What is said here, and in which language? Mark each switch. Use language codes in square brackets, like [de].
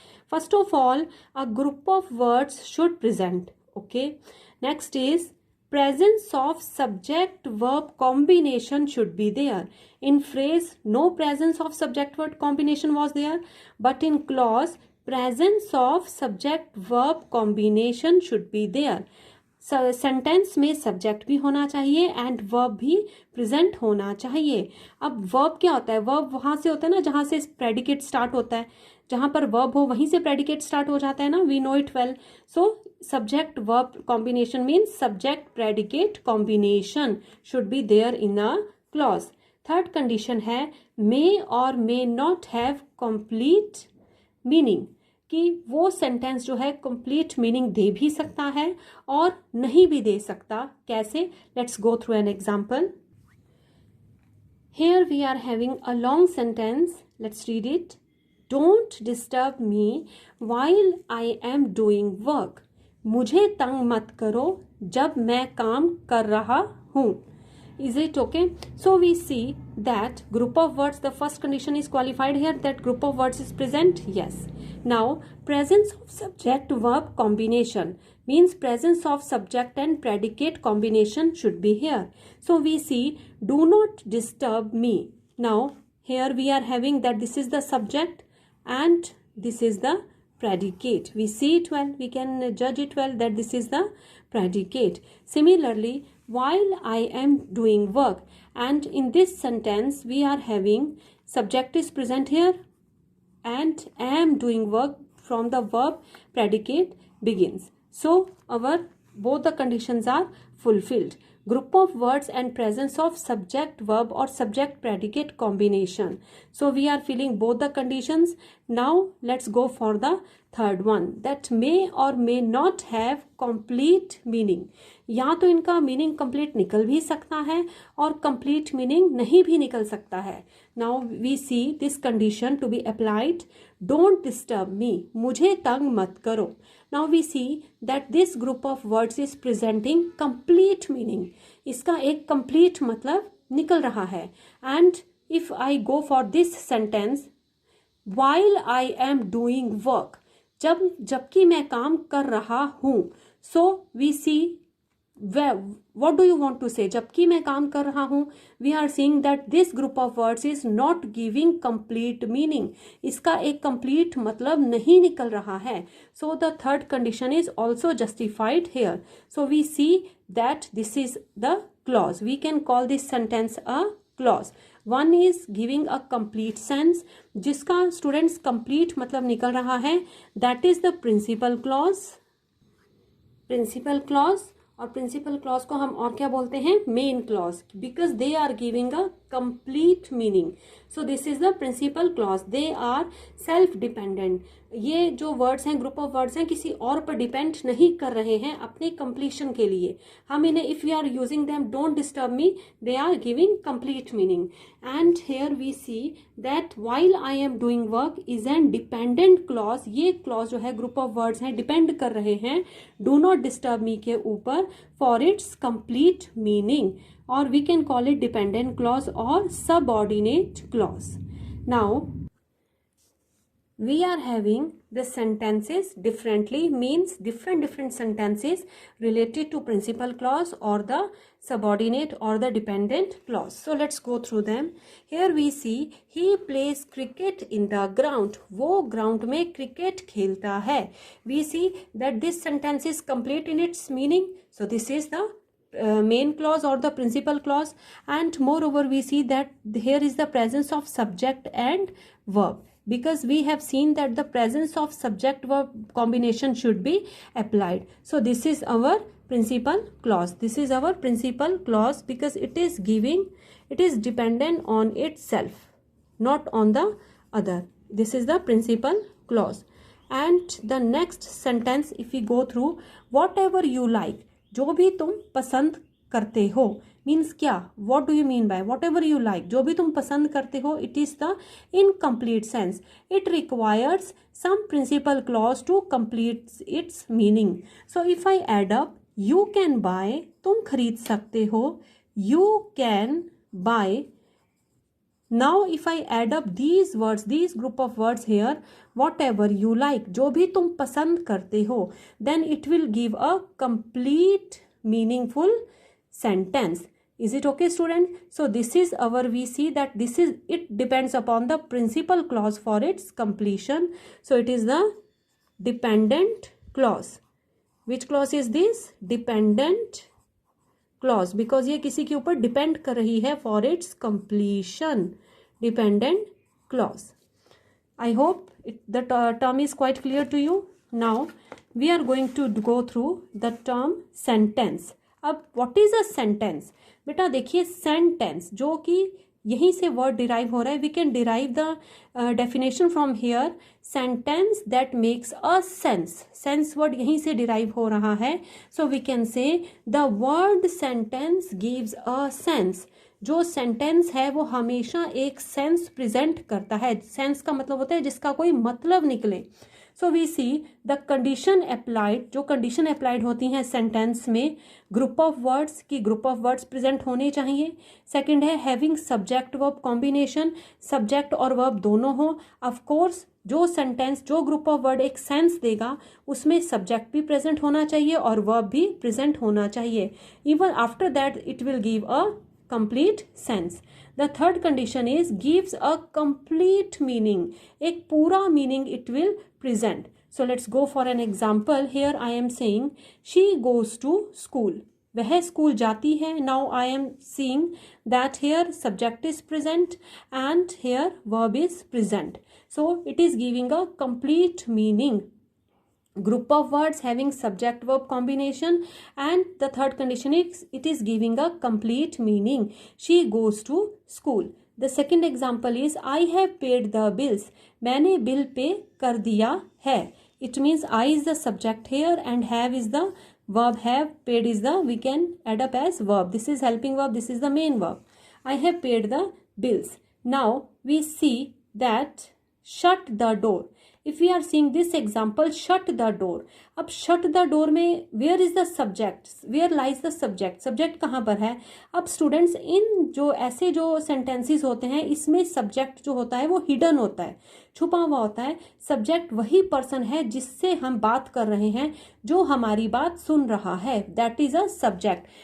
[en] First of all, a group of words should present. Okay. Next is presence of subject verb combination should be there. In phrase, no presence of subject verb combination was there, but in clause, presence of subject verb combination should be there. [hi] Sentence में subject भी होना चाहिए and verb भी present होना चाहिए. अब verb क्या होता है? वर्ब वहां से होता है ना जहां से प्रेडिकेट स्टार्ट होता है. जहां पर वर्ब हो वहीं से प्रेडिकेट स्टार्ट हो जाता है ना. [en] We know it well. So subject verb combination means subject predicate combination should be there in a clause. [hi] Third condition है [en] may और may not have complete meaning, [hi] कि वो सेंटेंस जो है कंप्लीट मीनिंग दे भी सकता है और नहीं भी दे सकता. कैसे? [en] Let's go through an example. Here we are having a long sentence. Let's read it. Don't disturb me while I am doing work. [hi] मुझे तंग मत करो जब मैं काम कर रहा हूँ. [en] Is it okay? So we see that group of words, the first condition is qualified here, that group of words is present. Yes. Now, presence of subject verb combination means presence of subject and predicate combination should be here. So we see do not disturb me. Now here we are having that this is the subject and this is the predicate. We see it well, we can judge it well that this is the predicate. Similarly, while I am doing work, and in this sentence we are having subject is present here and am doing work from the verb predicate begins. So our both the conditions are fulfilled. Group of words and presence of subject verb or subject predicate combination. So we are filling both the conditions. Now let's go for the third one, that may or may not have complete meaning. [hi] या तो इनका meaning complete निकल भी सकता है और complete meaning नहीं भी निकल सकता है. [en] Now we see this condition to be applied. Don't disturb me, [hi] मुझे तंग मत करो. [en] Now we see that this group of words is presenting complete meaning. [hi] इसका एक कंप्लीट मतलब निकल रहा है. [en] and if I go for this sentence, while I am doing work, [hi] जबकि मैं काम कर रहा हूं. [en] So we see what do you want to say? [hi] जबकि मैं काम कर रहा हूं, [en] we are seeing that this group of words is not giving complete meaning. [hi] इसका एक complete मतलब नहीं निकल रहा है. [en] So the third condition is also justified here. So we see that this is the clause. We can call this sentence a clause. One is giving a complete sense, [hi] जिसका students complete मतलब निकल रहा है. [en] That is the principal clause. Principal clause. [hi] और principal clause को हम और क्या बोलते हैं? Main clause, [en] Because they are giving a complete meaning. So this is the principal clause. They are self dependent. [hi] ये जो वर्ड्स हैं, ग्रुप ऑफ वर्ड्स हैं, किसी और पर डिपेंड नहीं कर रहे हैं अपने कंप्लीशन के लिए. हम इन्हें [en] If we are using them don't disturb me, they are giving complete meaning. And here we see that while I am doing work is an dependent clause. [hi] ये क्लॉज जो है, ग्रुप ऑफ वर्ड्स हैं, depend कर रहे हैं [en] do not disturb me [hi] के ऊपर [en] For its complete meaning. और we can call it dependent clause और subordinate clause. Now we are having the sentences differently, means different sentences related to principal clause or the subordinate or the dependent clause. So let's go through them. Here we see he plays cricket in the ground. [hi] वो ground में cricket खेलता है. [en] We see that this sentence is complete in its meaning. So this is the main clause or the principal clause. And moreover we see that here is the presence of subject and verb, because we have seen that the presence of subject verb combination should be applied. So this is our principal clause. This is our principal clause because it is dependent on itself, not on the other. This is the principal clause. And the next sentence, if we go through, whatever you like, [hi] जो भी तुम पसंद करते हो, means क्या? [en] What do you mean by whatever you like? [hi] जो भी तुम पसंद करते हो, [en] It is the incomplete sense. It requires some principal clause to complete its meaning. So if I add up, you can buy, [hi] तुम खरीद सकते हो, [en] You can buy. Now if I add up these words, these group of words here, whatever you like, [hi] जो भी तुम पसंद करते हो, [en] Then it will give a complete meaningful sentence. Is it okay, student? So this is our, we see that this is, it depends upon the principal clause for its completion. So it is the dependent clause. Which clause is this? Dependent clause, because [hi] ये किसी के ऊपर depend कर रही है [en] for its completion. Dependent clause. I hope the term is quite clear to you. Now we are going to go through the term sentence. अब what is a sentence? [hi] बेटा देखिए, सेंटेंस जो कि यहीं से वर्ड डिराइव हो रहा है, [en] We can derive the definition from here. Sentence that makes a sense. [hi] Sense word यहीं से डिराइव हो रहा है. [en] So we can say the word sentence gives a sense. [hi] जो सेंटेंस है वो हमेशा एक सेंस प्रेजेंट करता है. सेंस का मतलब होता है जिसका कोई मतलब निकले. [en] So we see the condition applied. [hi] जो कंडीशन अप्लाइड होती हैं सेंटेंस में, ग्रुप ऑफ वर्ड्स की ग्रुप ऑफ वर्ड्स प्रेजेंट होने चाहिए. सेकंड है [en] having subject verb combination, [hi] subject और वर्ब दोनों हो. ऑफ कोर्स जो सेंटेंस, जो ग्रुप ऑफ वर्ड एक सेंस देगा, उसमें सब्जेक्ट भी प्रेजेंट होना चाहिए और वर्ब भी प्रेजेंट होना चाहिए. [en] Even after that it will give a complete sense. The third condition is gives a complete meaning. [hi] एक पूरा [en] meaning it will present. So let's go for an example. Here I am saying she goes to school. [hi] वह school जाती है. [en] Now I am seeing that here subject is present and here verb is present. So it is giving a complete meaning. group of words having subject verb combination, and the third condition is it is giving a complete meaning. She goes to school. The second example is I have paid the bills. मैंने bill pay कर दिया है. It means I is the subject here and have is the verb. Have, paid is the, we can add up as verb. This is helping verb, this is the main verb. I have paid the bills. Now we see that shut the door. If we are seeing this example, shut the door. अब shut the door में where is the subject, where lies the subject, [hi] subject कहाँ पर है. अब students इन जो ऐसे जो sentences होते हैं इसमें subject जो होता है वो hidden होता है, छुपा हुआ होता है. subject वही person है जिससे हम बात कर रहे हैं, जो हमारी बात सुन रहा है, [en] that is a subject.